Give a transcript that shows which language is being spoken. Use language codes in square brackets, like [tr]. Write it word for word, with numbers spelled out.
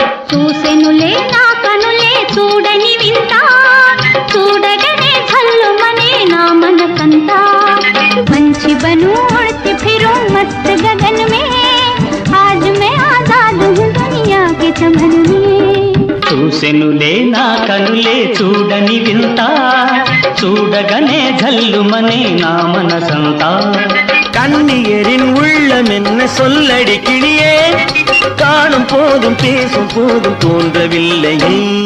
[te] చూసెనులే నా కనులే చూడని వింత, చూడగనే ఝల్లుమనే నా మనసంతా. [hi] మంచి బను उड़ती फिरूं मस्त गगन में, आज मैं आजाद हूँ दुनिया के चमन में. [te] చూసెనులే నా కనులే చూడని వింత, చూడగనే ఝల్లుమనే నా మనసంతా. [ta] கண்ணியரின் உள்ளம் என்ன சொல்லடி கிளியே, காணும் போதும் பேசும் போதும் தோன்றவில்லையே.